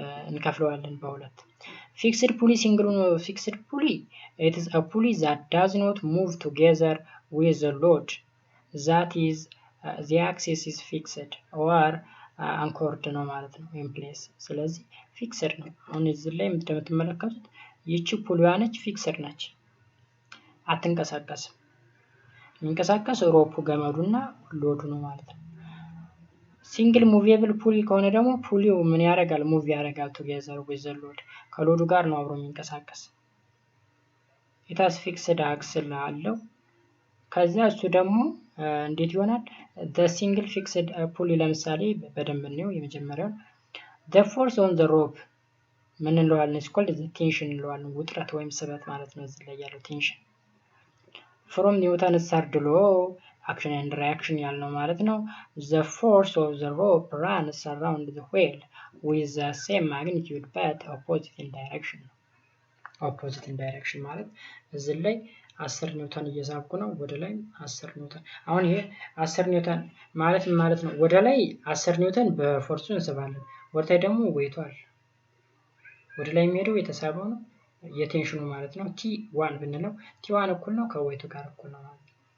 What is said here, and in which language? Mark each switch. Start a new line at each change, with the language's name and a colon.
Amharic: እንከፍለዋለን በሁለት። ፊክስድ ፑሊ ሲንግል ፊክስድ ፑሊ
English: it is a pulley that does not move together with the load, that is the axis is fixed or anchored
Amharic: ነው ማለት ነው
English: in place።
Amharic: ስለዚህ ፊክስድ ነው። አሁን እዚህ ላይ እንደምትመለከቱት ይቺ ፑሊዋ ነች፣ ፊክስድ ነች፣ አትንቀሳቀስም። የሚንቀሳቀስ ሮፑ ገመዱና ሎዱ ነው ማለት ነው። ሲንግል ሙቪየብል ፑሊ ከሆነ ደግሞ ፑሊው ምን ያደርጋል? ሙቭ ያደርጋል ቱጌዘር ዊዝ ዘ ሎድ፣ ከሎዱ ጋር ነው አብሮ የሚንቀሳቀስ። ኢታስ ፊክስድ አክስል አለው። ከዛ እሱ ደግሞ እንዴት ይሆናል?
English: the single fixed ፑሊ
Amharic: ለምሳሌ በደንብ ነው የመጀመሪያው
English: the force on the rope
Amharic: ምን እንለዋለን?
English: is called the tension
Amharic: እንለዋለን። ውጥረት ወይም ስበት ማለት ነው።
English: እዚህ ላይ ያለው ቴንሽን from Newton's third law action and reaction
Amharic: ያልነው ማለት ነው።
English: the force of the rope runs around the wheel with the same magnitude but opposite in direction. opposite in direction
Amharic: ማለት እዚህ ላይ 10 ኒውተን እየሳብኩ ነው፣ ወደ ላይ 10 ኒውተን። አሁን ይሄ 10 ኒውተን ማለት ነው ወደ ላይ 10 ኒውተን በፎርሱ እንስባለን፣ ወደ ላይ ደግሞ ዌይቱ አለ። ወደ ላይ የሚሄደው የተሳበው ነው የቴንሽኑ ማለት ነው። T1 ብንለው T1 እኩል ነው ከዌይቱ ጋር እኩል ነው ማለት ነው።